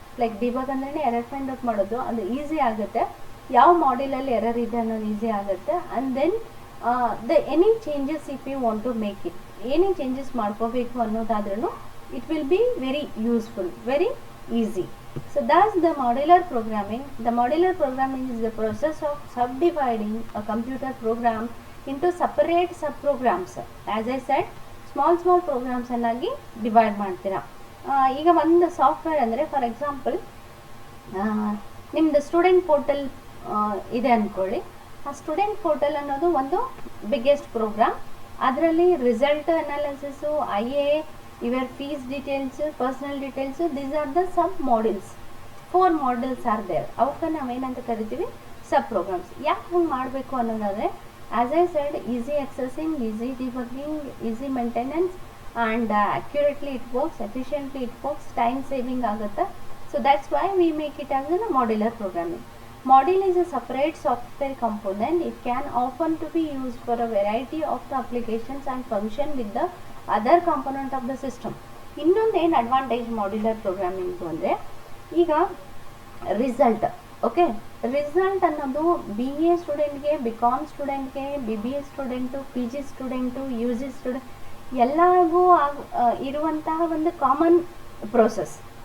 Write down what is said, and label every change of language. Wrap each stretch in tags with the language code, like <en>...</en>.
<kn>Like debug ಅಂದ್ರೆ error find out ಮಾಡೋದು, ಅದು ಈಸಿ ಆಗುತ್ತೆ. ಯಾವ ಮಾಡ್ಯೂಲಲ್ಲಿ ಎರರ್ ಇದೆ ಅನ್ನೋದು ಈಸಿ ಆಗುತ್ತೆ.</kn> <en>and then any changes if you want to make it,</en> <kn>ಏನೇ ಚೇಂಜಸ್ ಮಾಡ್ಕೋಬೇಕು ಅನ್ನೋದಾದ್ರೂ</kn> <en>It will be very useful, very easy. So that's the modular programming. The modular programming is the process of subdividing a computer program into separate subprograms. As I said, small programs</en> <kn>ಅನ್ನಾಗಿ divide ಮಾಡ್ತೀರಾ. ಈಗ ಒಂದು software ಅಂದರೆ for example ನಿಮ್ಮದು student portal ಇದೆ ಅಂದ್ಕೊಳ್ಳಿ. ಆ student portal ಅನ್ನೋದು ಒಂದು ಬಿಗ್ಗೆಸ್ಟ್ ಪ್ರೋಗ್ರಾಮ್. ಅದರಲ್ಲಿ result analysis, IA,</kn> <en>your fees details,</en> <kn>personal details,</kn> <en>These are the sub modules. 4 modules are there.</en> <kn>ಅವಕ್ಕೆ ನಾವೇನಂತ ಕರಿತೀವಿ? ಸಬ್ ಪ್ರೋಗ್ರಾಮ್ಸ್. ಯಾಕೆ ಹಂಗೆ ಮಾಡಬೇಕು ಅನ್ನೋದಾದರೆ,</kn> <en>As I said, easy accessing, easy debugging, easy maintenance, and accurately it works, efficiently it works, time saving ಆಗುತ್ತೆ. So that's why we make it as a modular programming. Module is a separate software component. It can often to be used for a variety of the applications and function with the other component of the system.</en> <kn>ಇನ್ನೊಂದು ಏನು advantage modular programming ಅಂದರೆ, ಈಗ result, okay, result ಅನ್ನೋದು BA ಸ್ಟೂಡೆಂಟ್ಗೆ, BCom ಸ್ಟೂಡೆಂಟ್ಗೆ, BBA student, PG student, UG student ಎಲ್ಲರಿಗೂ ಇರುವಂತಹ ಒಂದು common process.</kn>